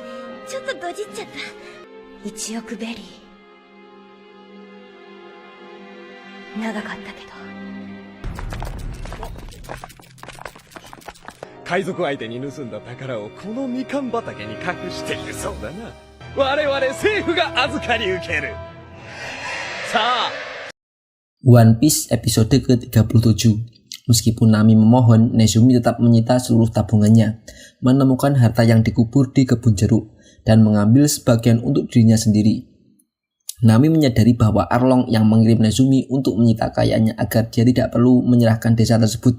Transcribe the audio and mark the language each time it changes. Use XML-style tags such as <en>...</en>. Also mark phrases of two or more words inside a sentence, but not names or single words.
<ja>ちょっとドジっちゃった。1億ベリー。長かったけど。海賊相手に盗んだ宝をこのみかん畑に隠しているそうだな。我々政府が預かり受ける。さあ</ja> <id>One Piece episode ke-37. Meskipun Nami memohon, Nezumi tetap menyita seluruh tabungannya, menemukan harta yang dikubur di kebun jeruk, dan mengambil sebagian untuk dirinya sendiri. Nami menyadari bahwa Arlong yang mengirim Nezumi untuk menyita kekayaannya agar dia tidak perlu menyerahkan desa tersebut.</id>